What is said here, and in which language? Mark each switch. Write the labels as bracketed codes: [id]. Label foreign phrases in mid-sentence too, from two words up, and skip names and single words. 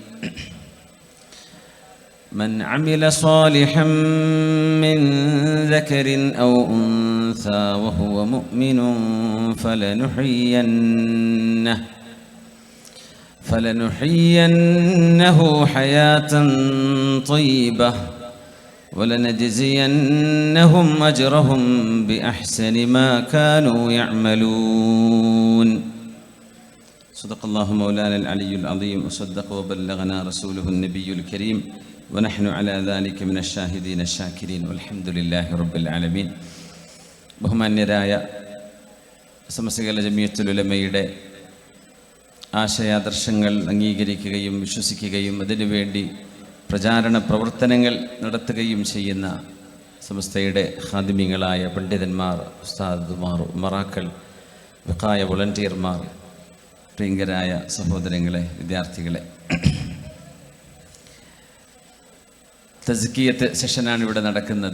[ar] من عمل صالحا من ذكر أو أنثى وهو مؤمن فلنحيينه حياة طيبة ولنجزينهم أجرهم بأحسن ما كانوا يعملون. صدق الله مولانا العلي العظيم وصدق وبلغنا رسوله النبي الكريم ونحن على ذلك من الشاهدين الشاكرين والحمد لله رب العالمين. [ml] ബഹുമാന്യരായ സമസ്തകല ജമിയത്തുൽ ഉലമയുടെ ആശയാദർശങ്ങൾ അംഗീകരിക്കുകയും വിശ്വസിക്കുകയും അതിനുവേണ്ടി പ്രചാരണ പ്രവർത്തനങ്ങൾ നടത്തുകയും ചെയ്യുന്ന സമസ്തയുടെ ഖാദിമികളായ പണ്ഡിതന്മാർ, ഉസ്താദുമാർ, ഉമറാക്കൾ, വിഖായ വോളണ്ടിയർമാർ, പ്രിയങ്കരായ സഹോദരങ്ങളെ, വിദ്യാർത്ഥികളെ, തസ്കിയത്ത് സെഷനാണ് ഇവിടെ നടക്കുന്നത്.